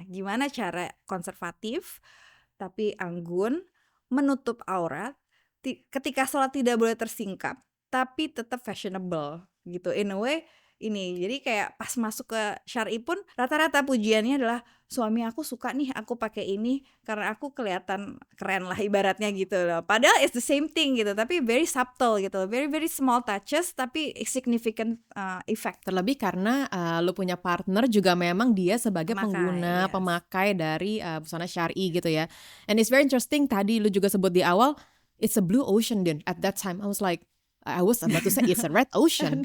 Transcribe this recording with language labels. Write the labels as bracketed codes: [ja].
[id] Gimana cara konservatif tapi anggun, menutup aurat, ketika sholat tidak boleh tersingkap, tapi tetap fashionable gitu [en] in a way [id] ini. Jadi kayak pas masuk ke Syar'i pun rata-rata pujiannya adalah suami aku suka nih aku pakai ini karena aku kelihatan keren lah ibaratnya gitu loh. Padahal [en] it's the same thing [id] gitu, tapi [en] very subtle gitu, very very small touches tapi significant effect. [id] Terlebih karena lo punya partner juga memang dia sebagai pengguna, [en] Yes. [id] pemakai dari busana Syar'i gitu ya. [en] And it's very interesting, [id] tadi lo juga sebut di awal, [en] it's a blue ocean then. At that time I was about to say it's a red ocean.